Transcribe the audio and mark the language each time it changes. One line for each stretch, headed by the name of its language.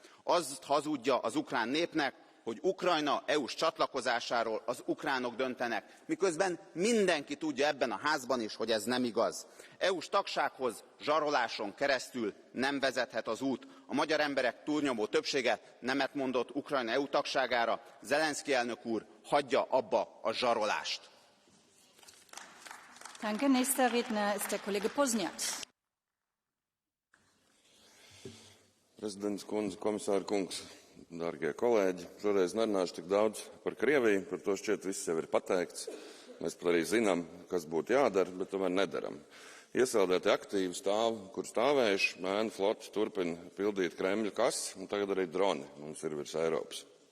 Hungarian: Azt hazudja az ukrán népnek, hogy Ukrajna EU-s csatlakozásáról az ukránok döntenek, miközben mindenki tudja ebben a házban is, hogy ez nem igaz. EU-s tagsághoz zsaroláson keresztül nem vezethet az út. A magyar emberek túlnyomó többsége nemet mondott Ukrajna EU tagságára. Zelenski elnök úr, hagyja abba a zsarolást.
German: Danke. Nächster Redner ist der Kollege Pozniak.
Latvian: Prezidents kundze, komisāra kungs, dārgie kolēģi, šoreiz nerunāšu tik daudz par Krieviju, par to šķiet viss jau ir pateikts. Mēs pat arī zinām, kas būtu jādara, bet tomēr nedaram. Iesaldēti aktīvi stāv, kur stāvējuši, mēnu floti turpina pildīt Kremļa kases, un tagad arī droni mums ir virs Eiropas.